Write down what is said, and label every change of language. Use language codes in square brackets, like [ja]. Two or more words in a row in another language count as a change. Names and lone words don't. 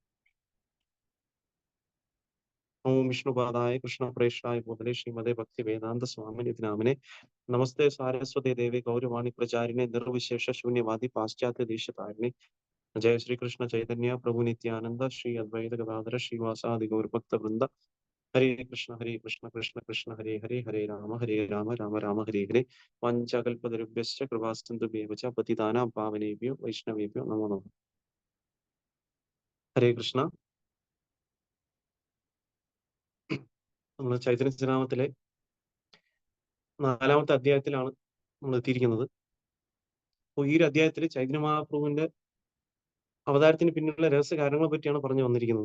[sa] ഓം വിഷ്ണുപാദായ കൃഷ്ണപ്രേഷ്ഠായ ഭൂതലെ ശ്രീമതേ ഭക്തി വേദാന്ത സ്വാമിനി നാമിനെ. നമസ്തേ സാരസ്വതേ ദേവി ഗൗരവാണി പ്രചാരിണെ നിർവിശേഷ ശൂന്യവാദി പാശ്ചാത്യ ദേശതാരിണി. ജയ ശ്രീകൃഷ്ണ ചൈതന്യ പ്രഭു നിത്യാനന്ദ ശ്രീ അദ്വൈത ഗദാധര ശ്രീവാസാദി ഗൗരഭക്ത വൃന്ദ. ഹരേ കൃഷ്ണ കൃഷ്ണ കൃഷ്ണ ഹരേ ഹരേ ഹരേ രാമ രാമ രാമ ഹരേ ഹരേ. വാഞ്ചാകൽപതരുഭ്യശ്ച കൃപാസിന്ധുഭ്യേവ ച പതിതാനാം പാവനേഭ്യോ വൈഷ്ണവേഭ്യോ നമോ നമഃ. ഹരേ കൃഷ്ണ. [ml] നമ്മൾ ചൈതന്യചരിതാമൃതത്തിലെ 4-ാമത്തെ അധ്യായത്തിലാണ് നമ്മൾ എത്തിയിരിക്കുന്നത്. അപ്പോൾ ഈ ഒരു അധ്യായത്തിൽ ചൈതന്യ മഹാപ്രഭുവിന്റെ അവതാരത്തിന് പിന്നിലുള്ള രഹസ്യ കാര്യങ്ങളെ പറ്റിയാണ് പറഞ്ഞു വന്നിരിക്കുന്നത്.